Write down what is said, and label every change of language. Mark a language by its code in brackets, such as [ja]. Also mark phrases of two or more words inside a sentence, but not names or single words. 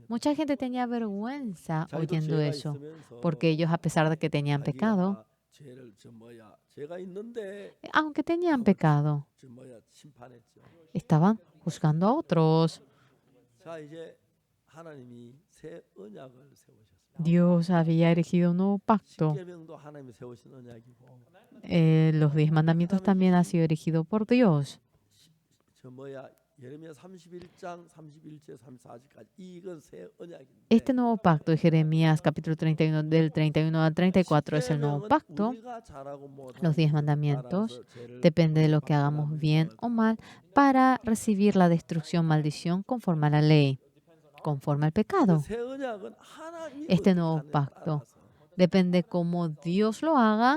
[es] Mucha gente tenía vergüenza [ko] 자기도 [es] oyendo [ko] 죄가 [es] eso, [ko] 있으면서 [es] porque ellos, a pesar de que tenían pecado, [ko] 자기가 죄를 죄가 있는데 [es] aunque tenían [ko] 남을 [es] pecado, [ko] 심판했죠. [es] estaban juzgando a otros. [ko] 자, 이제 하나님이 새 언약을 세우셨습니다. [es] Dios había erigido un nuevo pacto. [ko] 십계명도 하나님이 세우신 언약이고 [es] Los 10 mandamientos también han sido erigidos por Dios. [ko] 예레미야 31장 31절 34절까지 이건 새 언약인데 [es] Este nuevo pacto de Jeremías capítulo 31 del 31 al 34 es el nuevo pacto. Los 10 mandamientos depende de lo que hagamos bien o mal para recibir la destrucción, maldición conforme a la ley, conforme al pecado. Este nuevo pacto depende cómo Dios lo haga.